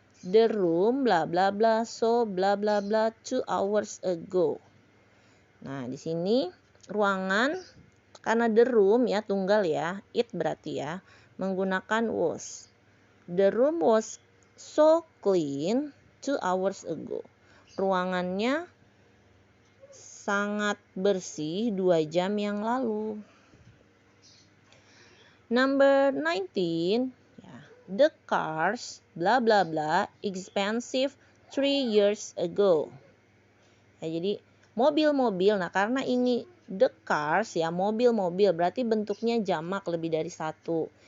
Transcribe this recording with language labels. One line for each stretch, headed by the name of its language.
English: The room bla bla bla so bla bla bla 2 hours ago.
Indonesian: Nah, di sini ruangan karena the room ya tunggal ya, it berarti ya, menggunakan was.
English: The room was so clean 2 hours ago.
Indonesian: Ruangannya sangat bersih 2 jam yang lalu.
English: Number 19, ya, the cars bla bla bla expensive 3 years ago.
Indonesian: Ya, jadi mobil-mobil. Nah, karena ini
English: the cars
Indonesian: ya, mobil-mobil, berarti bentuknya jamak lebih dari 1.